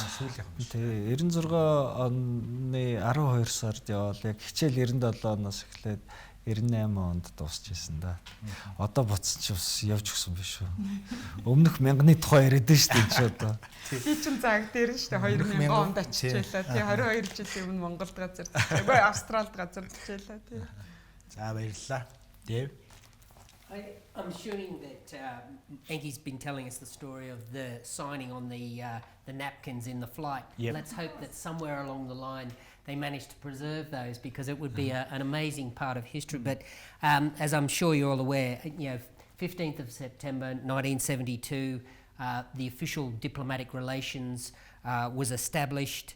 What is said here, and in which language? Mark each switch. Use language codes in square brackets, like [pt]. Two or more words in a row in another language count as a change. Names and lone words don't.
[mn] Тэгээ 96 оны 12 сард явал яг хичээл 97 оноос эхлээд 98 онд дуусчихсан да. Одоо буцсан ч бас явж өгсөн биш үү. Өмнөх мянганы тухай яриад шүү дээ чи одоо. Би ч цаг дээр шүү дээ 2000 онд очижлаа. Тий 22 жилийн өмнө Монголд газар үгүй Австралид газар очижлаа тий. За баярлалаа. Дэв. [en] I'm assuming that Enki's been telling us the story of the signing on the napkins in the flight. Yep. Let's hope that somewhere along the line they managed to preserve those, because it would be an amazing part of history. But as I'm sure you're all aware, 15th of September 1972, the official diplomatic relations was established.